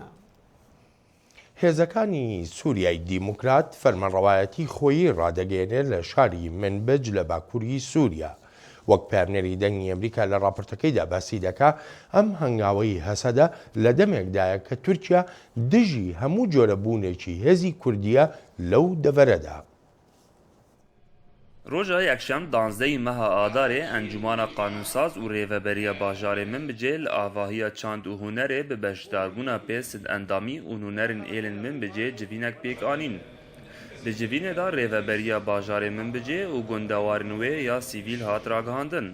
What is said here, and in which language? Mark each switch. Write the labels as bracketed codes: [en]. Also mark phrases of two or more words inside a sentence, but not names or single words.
[ckb] هێزەکانی سووریای دیموکرات فەرمانڕەوایەتی خۆیی ڕادەگەێنێت لە شاری منبج لە باکووری سووریا. وەک پامنەری دەنگی ئەمریکا لە راپۆرتەکەیدا باسی دەکا ئەم هەنگاوەی هەسەدە لە دەمێکدایە کە تورکیا دژی هەموو جۆرە بوونێکی هێزی کوردیە لەو دەڤەرەدا. [ku] Roja yekşem 12 meha adarê Encumana Qanûnsaz û Rêveberiya Bajarê Minbicê li avahiya çand û hunerê bi beşdarbûna pê sid endamî û hunerên êlên Minbicê civînek pêk anîn. Di civînê de Rêveberiya Bajarê Minbicê û gundewarên wê ya sîvîl hat ragihandin.